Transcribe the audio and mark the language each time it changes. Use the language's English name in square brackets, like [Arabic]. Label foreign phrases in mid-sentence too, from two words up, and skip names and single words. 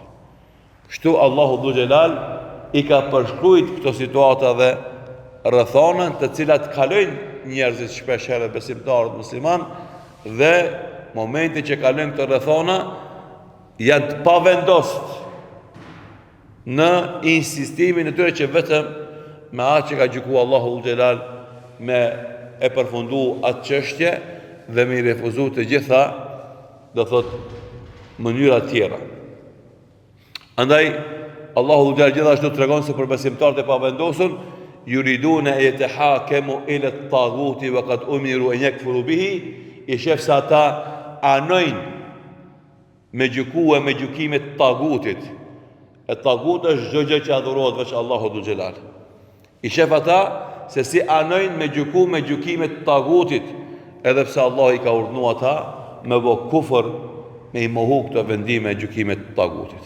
[Albanian] Kështu Allahu Dhul Gjelal i ka përshkruajt këto situata dhe rrethonën të cilat kalojnë njerëzit shpesh herë besimtarët musliman, dhe momenti që kalojnë këto rrethona janë të pavendost në insistimin e tyre që vetëm me atë që ka gjyku Allahu Dhul Gjelal me e përfundu atë çështje dhe me i refuzu të gjitha, do thot, mënyra tjera. Andaj Allahu Dhul Gjelal gjithashtu tregon se për besimtarët e pavendosur [Arabic] يريدون يتحاكموا إلى الطاغوت وقد أمروا أن يكفروا به, [Albanian] i shef se ata anojnë me gjykue me gjykimet tagutit. E tagut është çdo gjë që adhurohet veç Allahu Dhul Gjelal. I shef ata se si anojnë me gjyku me gjykimet tagutit, edhe pse Allah i ka urdhënuar ata me bë kufër, me i mohu këto vendime e gjykimet tagutit.